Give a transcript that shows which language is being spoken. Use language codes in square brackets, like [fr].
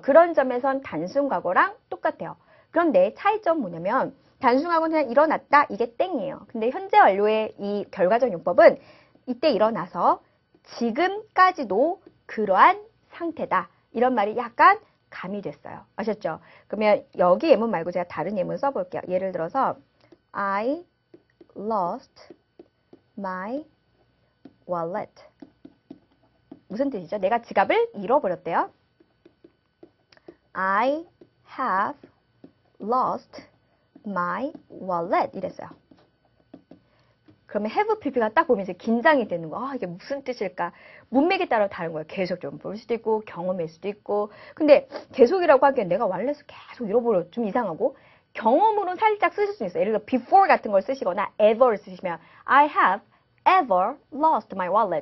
[ko] 그런 점에선 단순 과거랑 똑같아요. 그런데 차이점 뭐냐면 단순 과거는 그냥 일어났다. 이게 땡이에요. 근데 현재 완료의 이 결과적 용법은 이때 일어나서 지금까지도 그러한 상태다. 이런 말이 약간 가미됐어요. 아셨죠? 그러면 여기 예문 말고 제가 다른 예문 써볼게요. 예를 들어서 [en] I lost my wallet. [ko] 무슨 뜻이죠? 내가 지갑을 잃어버렸대요. [en] I have lost my wallet [ko] 이랬어요. 그러면 have pp가 딱 보면 이제 긴장이 되는 거. 이게 무슨 뜻일까? 문맥에 따라 다른 거예요. 계속 좀 볼 수도 있고 경험일 수도 있고. 근데 계속이라고 하기엔 내가 wallet을 계속 잃어버려 좀 이상하고 경험으로 살짝 쓰실 수 있어요. 예를 들어 before 같은 걸 쓰시거나 ever를 쓰시면 [en] I have ever lost my wallet.